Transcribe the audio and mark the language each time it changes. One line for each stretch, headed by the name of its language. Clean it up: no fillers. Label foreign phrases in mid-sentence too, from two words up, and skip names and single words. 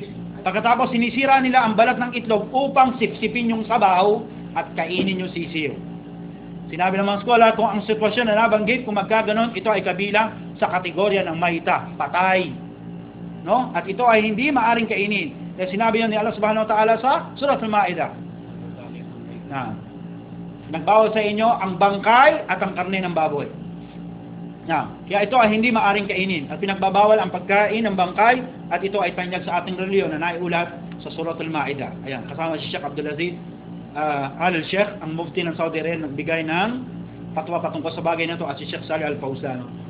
Filipino: Pagkatapos sinisira nila ang balat ng itlog upang sipsipin yung sabaw at kainin yung sisiw. Sinabi ng mga scholar, kung ang sitwasyon na nabanggit, kung magkaganon, ito ay kabilang sa kategorya ng maita, patay. No? At ito ay hindi maaring kainin. Kaya sinabi yan ni Allah
Arabic: سبحانه وتعالى
Filipino: sa Surah Al-Ma'idah. Nagbawal sa inyo ang bangkay at ang karne ng baboy. Kaya ito ay hindi maaring kainin. At pinagbabawal ang pagkain ng bangkay at ito ay panyag sa ating reliyon na naiulat sa Surah Al-Ma'idah. Ayan, kasama si Sheikh Abdulaziz Al-Sheikh, ang mufti ng Saudi Arabia, nagbigay ng patwa patungkol sa bagay na ito, at si Sheikh Salih Al-Fawzan.